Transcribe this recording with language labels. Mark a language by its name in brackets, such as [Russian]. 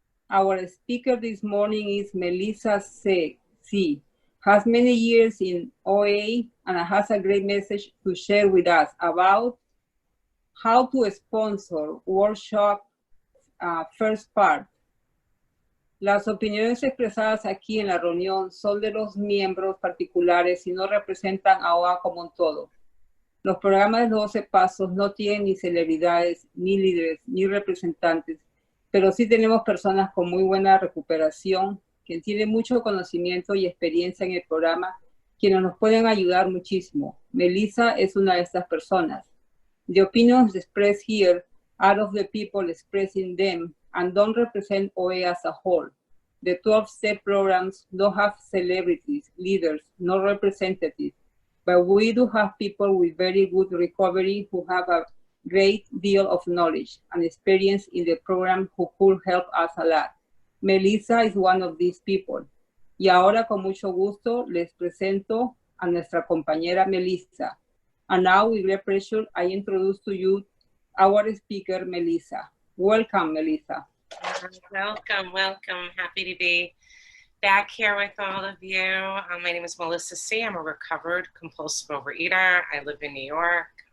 [English] Our speaker this morning is Melissa C. Has many years in OA and has a great message to share with us about how to sponsor workshop first part. [Spanish] Las opiniones expresadas aquí en la reunión son de los miembros particulares y no representan a OA como un todo. Los programas de 12 pasos no tienen ni celebridades, ni líderes, ni representantes, pero sí tenemos personas con muy buena recuperación, que tienen mucho conocimiento y experiencia en el programa, quienes nos pueden ayudar muchísimo. Melissa es una de estas personas. [English] The opinions expressed here are of the people expressing them and don't represent OA as a whole. The 12-step programs don't have celebrities, leaders, no representatives. But we do have people with very good recovery who have a great deal of knowledge and experience in the program who could help us a lot. Melissa is one of these people. [Spanish] Y ahora con mucho gusto les presento a nuestra compañera Melissa. [English] And now with great pleasure I introduce to you our speaker Melissa. Welcome, Melissa. Welcome. Happy to be back here with all of you. My name is Melissa C. I'm a recovered compulsive overeater. I live in New York.